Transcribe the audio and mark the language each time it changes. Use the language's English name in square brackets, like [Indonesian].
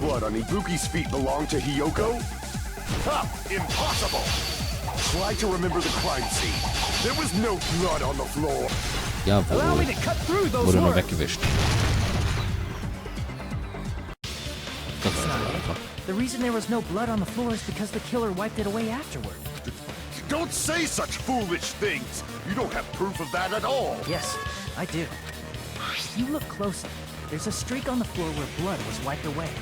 [English] Blood on Ibuki's feet belonged to Hiyoko? Ha! Impossible! Try to remember the crime scene. There was no blood on the floor. [German] Ja, wurde nur weggewischt. Das ist einfach. [English] The reason there was no blood on the floor is because the killer wiped it away afterward. Don't say such foolish things! You don't have proof of that at all! Yes, I do. You look closely. There's a streak on the floor where blood was wiped away.